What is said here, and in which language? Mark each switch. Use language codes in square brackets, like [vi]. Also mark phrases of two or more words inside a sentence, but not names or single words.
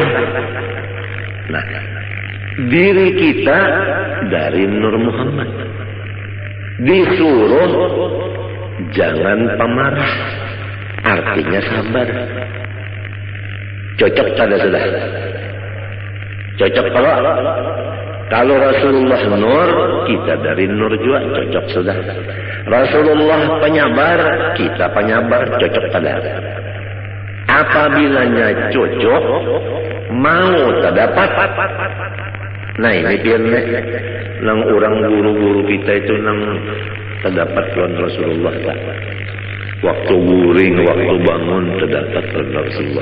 [bjn] Nah, diri kita dari Nur Muhammad disuruh jangan pemarah, artinya sabar. Cocok tada sudah. Cocok kalau Rasulullah nur, kita dari nur juga cocok sudah. Rasulullah penyabar, kita penyabar, cocok tada. Apabila cocok, mau terdapat. Nah ini biar nang orang guru-guru kita itu nang terdapat tuan Rasulullah tak. Waktu guring, waktu bangun terdapat tuan Rasulullah.